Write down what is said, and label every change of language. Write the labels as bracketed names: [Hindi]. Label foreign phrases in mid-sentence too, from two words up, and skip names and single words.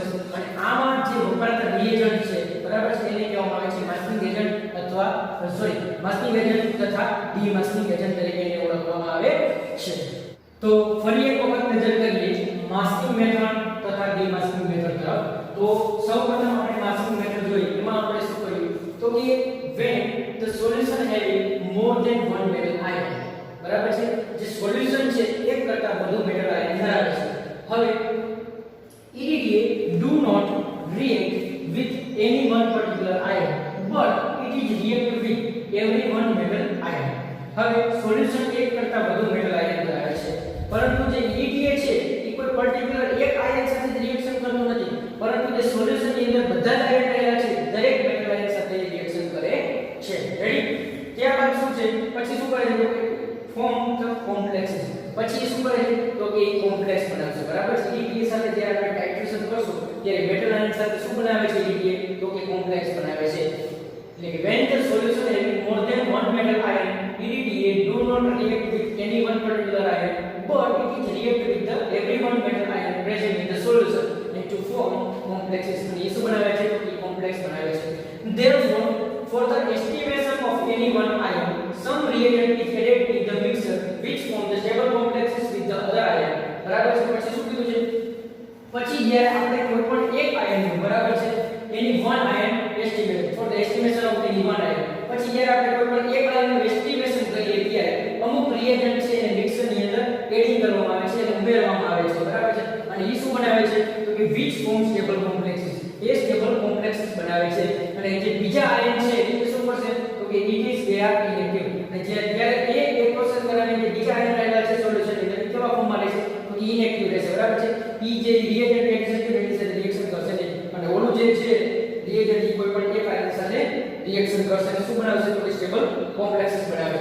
[Gujarati] અને આમાં જે વપરાતા રિએજન્ટ છે બરાબર છે એને કહેવામાં આવે છે [English] masking agent [Gujarati] અથવા [English] masking agent [Gujarati] તથા [English] demasking agent [Gujarati] તરીકે એને ઓળખવામાં આવે છે. તો ફરી એક વખત નજર કરીએ [English] masking method [Gujarati] તથા [English] demasking method [Gujarati] તરફ. તો સૌપ્રથમ આપણે [English] masking method [Gujarati] જોઈએ. એમાં આપણે શું કર્યું તો કે [English] when the solution having more than one metal ion. [Gujarati] બરાબર છે જે સોલ્યુશન છે એક કરતા વધુ [English] metal ion [Gujarati] ધરાવે છે. [English] હવે EDTA do not react with any one particular ion but it is react with every one metal ion. [Gujarati] હવે સોલ્યુશન એક કરતા વધુ [English] metal ion [Gujarati] ધરાવે છે પરંતુ જે EDTA છે એ કોઈ પર્ટિક્યુલર એક આયન સાથે રિએક્શન કરતું નથી પરંતુ જે સોલ્યુશનની અંદર બધા જ આયન રહેલા છે દરેક [English] metal ion [Gujarati] સાથે રિએક્શન કરે છે. રેડી? ત્યારબાદ શું છે પછી શું કરે છે [English] form the complexes. [Gujarati] પછી શું કરે છે તો કે એક કોમ્પ્લેક્સ બનાવશે. બરાબર છે? EDTA સાથે જ્યારે આપણે ટાઇટ્રેશન કરશું ત્યારે [English] metal ion [Gujarati] સાથે શું બનાવે છે EDTA તો કે કોમ્પ્લેક્સ બનાવે છે. એટલે કે [English] when the solution having more than one metal ion EDTA do not react with any one particular ion but it is react with the every one metal ion present in the solution and to form complexes. [Gujarati] એ શું બનાવે છે તો કે કોમ્પ્લેક્સ બનાવે છે. [English] Therefore for the estimation of any one ion some reagent is added in the mixture which form the stable complexes with the other ion. [Gujarati] બરાબર છે? પછી શું કીધું છે પછી જ્યારે આપણે કોઈ પણ એક આયન બરાબર છે [English] any one ion estimate for the estimation of any one ion [Gujarati] પછી જ્યારે આપણે કોઈ પણ એક આયનનું એસ્ટિમેશન કરીએ ત્યારે અમુક રિએજન્ટ છે એને મિક્સરની અંદર એડિંગ કરવામાં આવે છે અને ઉમેરવામાં આવે છે. બરાબર છે? અને એ શું બનાવે છે તો કે [English] which form stable complexes. [Gujarati] એ [English] stable complexes [Gujarati] બનાવે છે અને જે બીજા આયન છે એ શું કરશે તો કે [English] it is they are inactive. [Gujarati] અને જ્યારે એ પ્રોસેસ કરાવીને જે બીજા આયન રહેલા છે સોલ્યુશન એટલે કેવા ફોર્મમાં રહેશે તો કે ઇનએક્ટિવ રહેશે. બરાબર છે? ઈ જે રિએજન્ટ એક્ઝિક્યુટ એની સાથે રિએક્શન કરશે નહીં અને ઓલું જે છે રિએજન્ટ કોઈ પણ એક આયન સાથે રિએક્શન કરશે અને શું બનાવશે તો કે [English] stable complexes [Gujarati] બનાવે.